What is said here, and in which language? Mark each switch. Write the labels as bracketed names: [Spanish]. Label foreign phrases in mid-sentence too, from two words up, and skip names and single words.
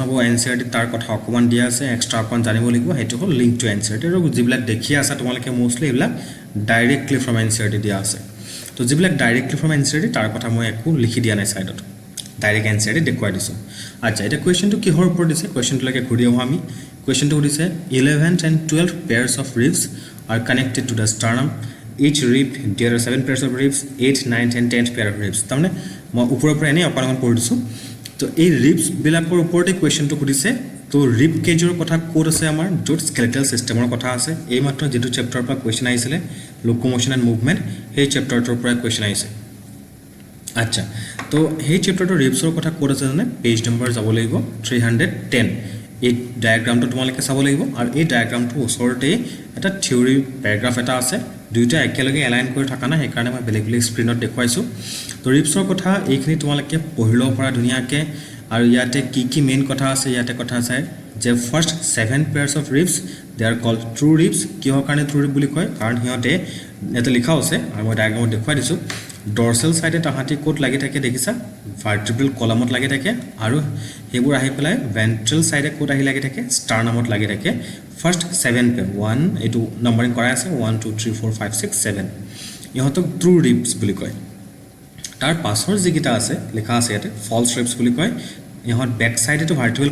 [Assamese] হ'ব এনচিইআৰটি তাৰ কথা অকমান দিয়া আছে এক্সট্ৰা অকমান জানিব লাগিব সেইটো হ'ল [English] link to NCERT [Assamese] আৰু যিবিলাক দেখি আছে তোমালোকে মোষ্টলি এইবিলাক [English] directly from NCERT [Assamese] দিয়া আছে তো যিবিলাক [English] directly from NCERT [Assamese] তাৰ কথা মই একো লিখি দিয়া নাই সাইডত ডাইৰেক্ট এনচিইআৰটি দেখুৱাই দিছোঁ আচ্ছা এটা কুৱেশ্যনটো কিহৰ ওপৰত দিছে কুৱেশ্যনটোলৈকে ঘূৰি আহোঁ আমি [English] Question 2 is 11th and 12th pairs of ribs are connected to the sternum. Each rib, there are 7 pairs of ribs, 8th, 9th and 10th pair of ribs. [Assamese] তাৰমানে মই ওপৰৰ পৰা এনে অকণ পঢ়ি দিছোঁ তো এই ৰিবছ বিলাকৰ ওপৰতে কুৱেশ্যনটো সুধিছে তো [English] rib cage [Assamese] কথা ক'ত আছে আমাৰ য'ত [English] skeletal system [Assamese] কথা আছে এই মাত্ৰ যেটো চেপ্টাৰৰ পৰা কুৱেশ্যন আহিছিলে লোকোমোশন এণ্ড মুভমেণ্ট সেই চেপ্টাৰটোৰ পৰা কুৱেশ্যন আহিছে আচ্ছা তো সেই চেপ্টাৰটোৰ ৰিবছৰ কথা ক'ত আছে জানে [English] page number [Assamese] যাব লাগিব 310 এই ডায়াগ্ৰামটো তোমালোকে চাব লাগিব আৰু এই ডায়াগ্ৰামটো ওচৰতে এটা [English] theory paragraph [Assamese] এটা আছে দুইটা একেলগে এলাইন কৰি থকা না সেইকাৰণে মই বেলেগ বেলেগ স্ক্ৰীনত দেখুৱাইছোঁ তো ৰিবছৰ কথা এইখিনি তোমালোকে পঢ়িব পৰা ধুনীয়াকৈ আৰু ইয়াতে কি মেইন কথা আছে ইয়াতে কথা আছে যে [English] first 7 pairs of ribs they are called true ribs [Assamese] কিহৰ কাৰণে [English] true rib [Assamese] বুলি কয় কাৰণ সিহঁতে এটা লিখা আছে আৰু মই ডায়াগ্ৰামত দেখুৱাই দিছোঁ [English] dorsal side [Assamese] তাহাঁতি কোট লাগি থাকে দেখিছা [English] vertebral column [Assamese] লাগি থাকে আৰু হেবোৰ আহি পেলাই [English] ventral side [Assamese] কোট আহি লাগি থাকে ষ্টাৰ্নামত লাগি থাকে [English] first 7 pair [Assamese] 1 এটো নম্বৰিং কৰা আছে 1 2 3 4 5 6 7 ইহঁতক [English] true ribs [Assamese] বুলি কয় তাৰ পাছৰ যিকিটা আছে লিখা আছে ইয়াতে [English] false ribs [Assamese] বুলি কয় ইহঁত [English] back side [Assamese] ভাৰ্টিব্ৰেল